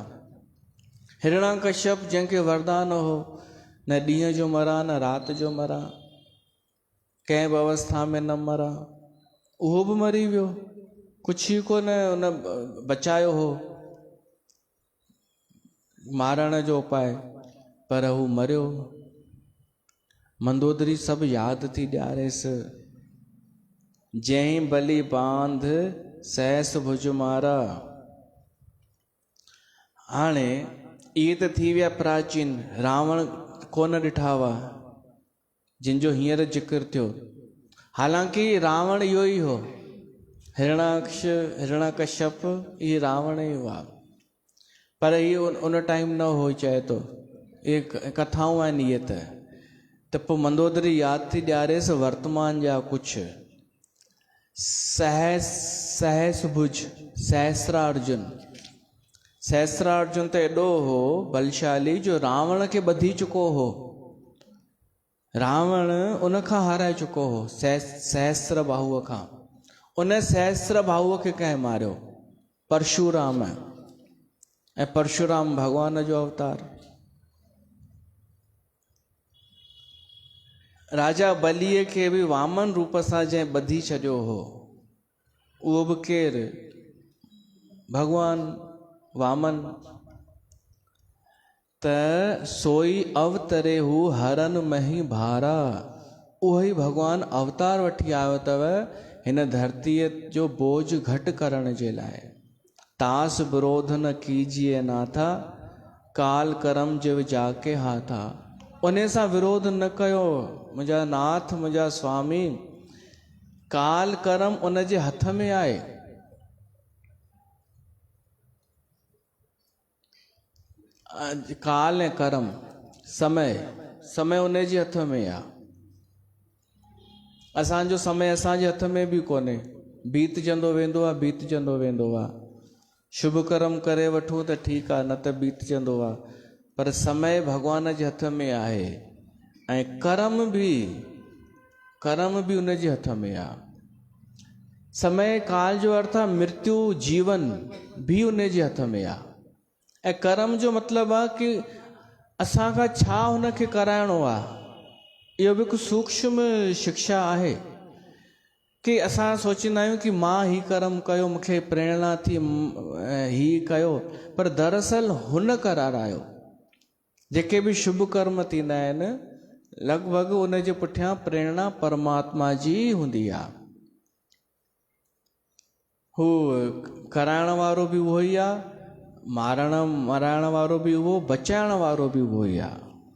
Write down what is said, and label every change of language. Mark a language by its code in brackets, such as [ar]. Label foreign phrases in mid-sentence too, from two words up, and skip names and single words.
[sd] हिरणाकश्यप जंहिंखे वरदान हो, न ॾींहं जो मरा न राति जो मरा, कंहिं बि अवस्था में न मरा, उहो बि मरी वियो। कुछ ही को न उन बचायो हो मारण जो उपाय, पर हू मरियो। मंदोदरी सब याद थी ॾियारेसि, जंहिं [awa] बलि बांध सहस भुज मारा। [sd] हाणे इहे त थी विया प्राचीन, रावण कोन ॾिठा हुआ जिन जो हींअर ज़िक्र थियो। हालांकि रावण इहो ई हो, हिरणाकश्यप इहे रावण ई हुआ, पर इहो उन टाइम न हो चए थो। इहे कथाऊं आहिनि इहे त पोइ मंदोदरी यादि थी ॾियारेसि वर्तमान जा कुझु। सहस भुज सहस्रार्जुन, सहस्रार्जुन त एॾो हो बलशाली जो रावण खे ॿधी चुको हो, रावण उन खां हाराए चुको हो सहस्र बाहुअ खां। उन सहस्र बाहुअ खे कंहिं मारियो? परशुराम। ऐं परशुराम भगवान जो अवतार। राजा बलीअ खे बि वामन रूप सां जंहिं ॿधी छॾियो हो, उहो बि केरु? भगवान वामन। त [awa] सोई अवतरे हू हरन मही भारा, [sd] उहो ई भगवान अवतार वठी आयो अथव हिन धरतीअ जो बोझ घटि करण जे लाइ। [awa] तास विरोध न कीजिए नाथा, काल करम जिव जाके हाथा। [sd] उन सां विरोध न कयो मुंहिंजा नाथ, मुंहिंजा स्वामी। काल करम उन जे हथ में आहे। काल ऐं करम, समय उन जे हथ में आहे। असांजो समय असांजे हथ में बि कोन्हे, बीतजंदो वेंदो आहे, बीतजंदो वेंदो आहे। शुभ कर्म करे वठूं त ठीकु आहे, न त बीतजंदो आहे। पर समय भगवान जे हथ में आहे, ऐं कर्म बि उन जे हथ में आहे। समय काल जो अर्थ आहे मृत्यु, जीवन भी उन जे हथ में आहे। ऐं कर्म जो मतिलबु आहे कि असांखां छा हुनखे कराइणो आहे। इहो बि हिकु सूक्ष्म शिक्षा आहे कि असां सोचींदा आहियूं कि मां ही कर्म कयो, मूंखे प्रेरणा थी ही कयो, पर दरअसल हुन करारायो। जेके बि शुभ कर्म थींदा आहिनि, लॻभॻि उन जे पुठियां प्रेरणा परमात्मा जी हूंदी आहे। हू कराइण वारो बि उहो ई आहे, मराइण वारो बि उहो, बचाइण वारो बि उहो ई आहे।